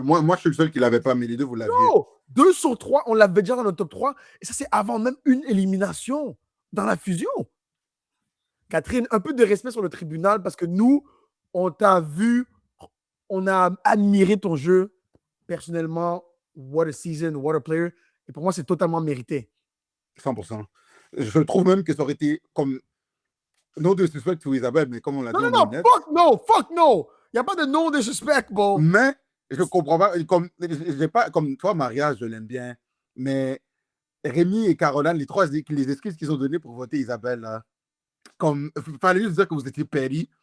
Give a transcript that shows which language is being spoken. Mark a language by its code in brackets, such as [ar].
[fr] Moi, je suis le seul qui ne l'avait pas, mais les deux, vous l'aviez. Yo, 2 sur 3, on l'avait déjà dans notre top 3. Et ça, c'est avant même une élimination dans la fusion. Catherine, un peu de respect sur le tribunal parce que nous, on t'a vu, on a admiré ton jeu. [en] Personnellement, what a season, what a player. [fr] Et pour moi, c'est totalement mérité. 100%. Je trouve même que ça aurait été comme... Non de suspect sur Isabelle, mais comme on l'a dit, [en] Non, fuck no. [fr] Il n'y a pas de non de suspect, bon. Mais je comprends pas, j'ai pas, comme toi, Maria, je l'aime bien, mais Rémi et Caroline, les excuses qu'ils ont données pour voter Isabelle, là, comme, fallait juste dire que vous étiez péri.